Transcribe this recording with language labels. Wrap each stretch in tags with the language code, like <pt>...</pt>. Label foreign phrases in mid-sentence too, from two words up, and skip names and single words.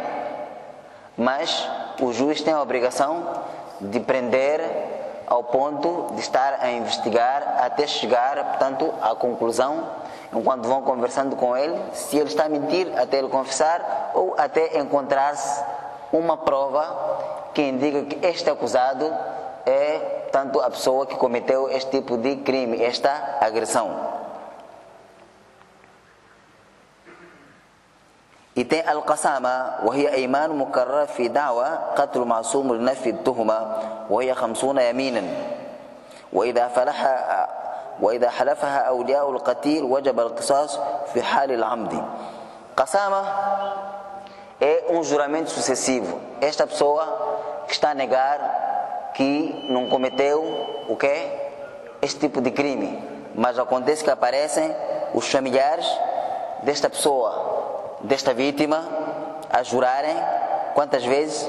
<pt>Mas o juiz tem a obrigação de prender ao ponto de estar a investigar até chegar, portanto, à conclusão, enquanto vão conversando com ele, se ele está a mentir até ele confessar ou até encontrar-se uma prova que indica que este acusado é, portanto, a pessoa que cometeu este tipo de crime, esta agressão. E tem al-qasama,</pt> <ar>وهي أيمان مكررة في دعوى قتل معصوم لنفي التهمة وهي 50 يمينا وإذا حلفها أولياء القتيل وجب القصاص في حال العمد.</ar> <pt>Qasama é um juramento sucessivo. Esta pessoa que está a negar que não cometeu o quê? Este tipo de crime. Mas acontece que aparecem os familiares desta pessoa, desta vítima, a jurarem quantas vezes?</pt>